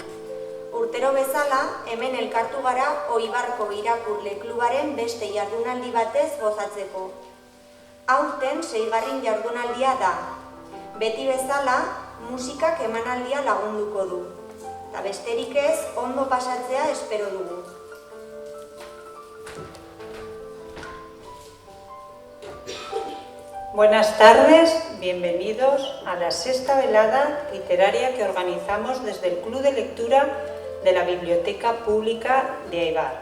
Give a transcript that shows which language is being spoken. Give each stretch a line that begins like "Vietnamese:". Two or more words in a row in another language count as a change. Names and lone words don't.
Basque: Urtero bezala, hemen elkartu gara Oibarko Irakurle Klubaren beste jardunaldi batez gozatzeko. Aurten 6. jardunaldia da. Beti bezala, musikak emanaldia lagunduko du. Ta besterik ez, ondo pasatzea espero dugu.
Spanish: Buenas tardes, bienvenidos a la sexta velada literaria que organizamos desde el Club de Lectura de la Biblioteca Pública de Eibar.